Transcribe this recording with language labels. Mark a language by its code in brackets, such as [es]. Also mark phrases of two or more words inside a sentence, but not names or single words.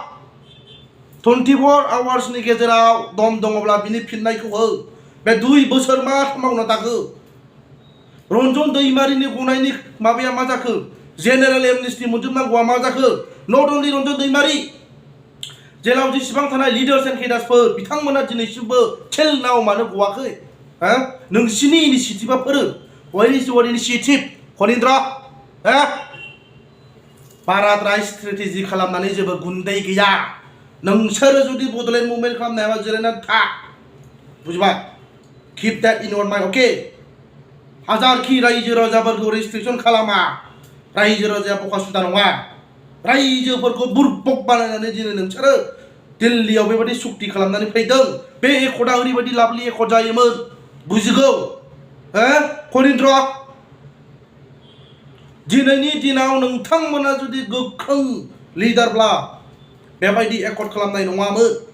[brx] 24 आवार्सनि गेजेराव दम दङब्ला बिनि फिननायखौ हो बे 2 बोसोर मा मावना थाखो रन्जन दैमारिनि गनायनि माबाया मा जाखो [en] general amnesty [brx] मोनजोबनांगौआ मा जाखो [en] not only [brx] रन्जन दैमारि जेलाव जेसेबां थानाय [en] leaders and cadres [brx] बिथांमोना दिनैसिमबो [en] till now [brx] मानो गवाखै नोंसिनि इनिशिएटिभआ फोरों [en] where is your initiative [brx] खनिन्द्र बाराद्राय स्ट्रेटेजि खालामनानै जेबो गुन्दै गैया नोंसोरो जुदि [en] Bodoland movement [brx] खालामनो हायाबा जिरायनानै था बुझिबाय [en] keep that in your mind okay [brx] हाजारखि रायजो राजाफोरखौ रेस्ट्रिक्सन खालामा रायजो राजाया बखासुदा नङा रायजोफोरखौ बुरबक बानायनानै दिनै नोंसोरो दिल्लीयाव बेबायदि सुक्ति खालामनानै फैदों बे एकर्डआ ओरैबायदि [en] lovely accord [brx] जायोमोन बुजिगौ खनिन्द्र दिनैनि दिनाव नोंथांमोना जुदि गोख्रों लिडारब्ला बेबायदि एकर्ड खालामनाय नङामोन